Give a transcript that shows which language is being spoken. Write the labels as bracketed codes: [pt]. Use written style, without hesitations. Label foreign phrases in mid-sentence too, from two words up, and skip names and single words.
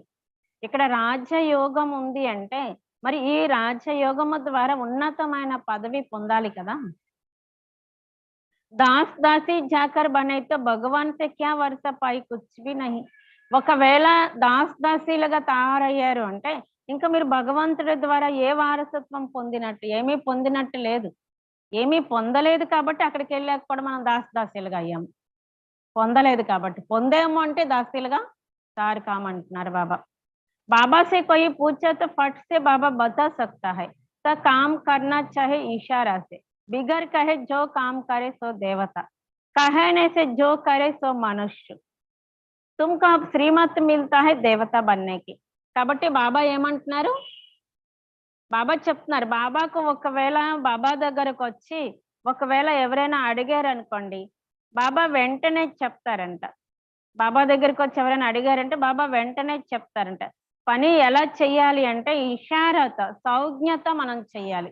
[te] ఇక్కడ రాజయోగం ఉంది అంటే మరి ఈ రాజయోగము ద్వారా ఉన్నతమైన పదవి పొందాలి కదా. [hi] दास दासी जाकर बने तो भगवान से क्या वर्सा पाई कुछ भी नहीं. [te] ఒకవేళ దాస్ దాసీలుగా తయారయ్యారు అంటే ఇంకా మీరు భగవంతుడి ద్వారా ఏ వారసత్వం పొందినట్టు? ఏమీ పొందినట్టు లేదు. ఏమీ పొందలేదు కాబట్టి అక్కడికి వెళ్ళాక కూడా మనం దాస్ దాసీలుగా అయ్యాము. పొందలేదు కాబట్టి, పొందేమో అంటే దాసీలుగా తయారు కామంటున్నారు బాబా. [hi] बाबा से कोई पूछे तो फट से बाबा बता सकता है, तो काम करना चाहे इशारा से, बिगर कहे जो काम करे सो देवता, कहने से जो करे सो मनुष्य. तुमको अब श्रीमत मिलता है देवता बनने की. [te] కాబట్టి బాబా ఏమంటున్నారు? బాబా చెప్తున్నారు, బాబాకు ఒకవేళ బాబా దగ్గరకు వచ్చి ఒకవేళ ఎవరైనా అడిగారు అనుకోండి, బాబా వెంటనే చెప్తారంట. బాబా దగ్గరకు వచ్చి ఎవరైనా అడిగారంటే బాబా వెంటనే చెప్తారంట. పని ఎలా చెయ్యాలి అంటే ఇషారాతో, సౌజ్ఞత మనం చెయ్యాలి.